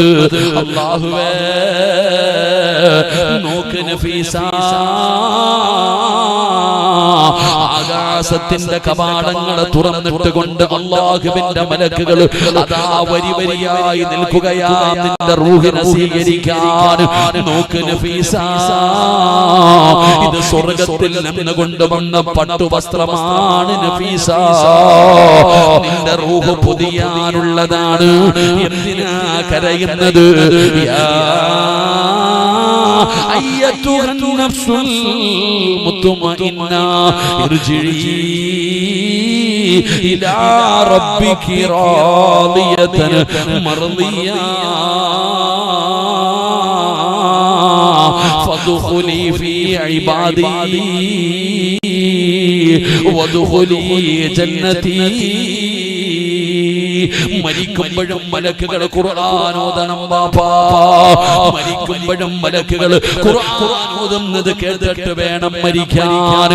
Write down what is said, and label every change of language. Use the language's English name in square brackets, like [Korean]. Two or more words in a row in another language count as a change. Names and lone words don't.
[Malayalam] അല്ലാഹുവേ, നോക്ക് നഫീസ, ആകാശത്തിന്റെ കവാടങ്ങൾ തുറന്നിട്ട് കൊണ്ട് അല്ലാഹുവിന്റെ മലക്കുകൾ അതാ വരി വരിയായി നിൽക്കുകയാ നിന്റെ റൂഹിനെ സ്വീകരിക്കാൻ. നോക്ക് നഫീസ, ഇത് സ്വർഗ്ഗത്തിൽ നിന്ന് കൊണ്ടുവന്ന പട്ടുവസ്ത്രമാണ് നഫീസ. നിന്റെ റൂഹ് പുതിയാനുള്ളതാണ്. എന്തിനാ കരയുന്നത്? [Arabic] أيتها النفس المطمئنة ارجعي إلى ربك راضية مرضية فادخلي في عبادي وادخلي جنتي. [Malayalam] മരിക്കുമ്പോഴും മലക്കുകൾ ഖുർആൻ ഓതണം ബാപ്പാ. മരിക്കുമ്പോഴും മലക്കുകൾ ഖുർആൻ ഓതുന്നത് കേട്ടിട്ട് വേണം മരിക്കാൻ.